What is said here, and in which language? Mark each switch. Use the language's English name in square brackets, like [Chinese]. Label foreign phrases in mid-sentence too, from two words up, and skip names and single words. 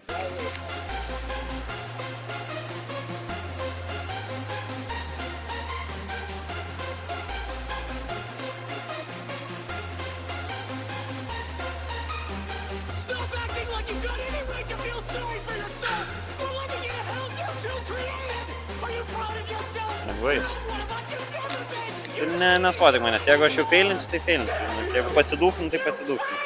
[English] Stop acting like you've got any right to feel sorry for yourself! We're living in a hell you two created! Are you proud of yourself? Lengvai. What about you never been? [Lithuanian] Ir nespotik manęs, jeigu aš jau feilinsiu, tai feilinsiu. Jeigu pasidūkim, tai pasidūkim.